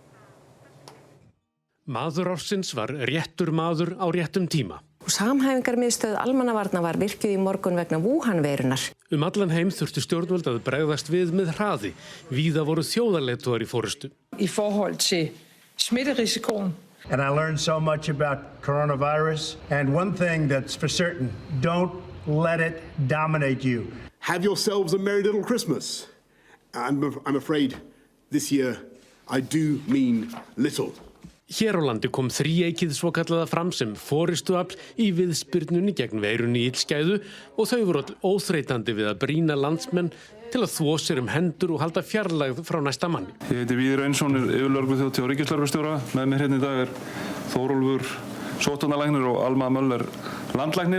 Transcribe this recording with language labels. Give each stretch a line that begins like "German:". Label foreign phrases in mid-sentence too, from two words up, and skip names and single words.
Icelandic: Maður ársins var réttur maður á réttum tíma. Samhæfingarmiðstöð almannavarna var virkjuð í morgun vegna Wuhan-veirunnar. Allan heim þurftu stjórnvöld að bregðast við með hraði. Víða voru þjóðarleiðtogar í forystu.
Danish: I forhold til smitterisikoen.
English: And I learned so much about coronavirus. And one thing that's for certain, don't let it dominate you. Have yourselves a merry little Christmas. I'm afraid this year I do mean little.
Icelandic: Hér á landi kom þríeykið svokallaða fram sem forystuafl í viðspyrnunni gegn veirunni í illskæðu og þau voru öll óþreytandi við að brýna landsmenn til að þvo sér hendur og halda fjarlægð frá næsta manni. Ég heiti Víðir Einsson, yfirlögregluþjónn hjá ríkislögreglustjóra. Með mér hérna í dag Þórólfur sóttvarnalæknir og Alma Möller landlæknir.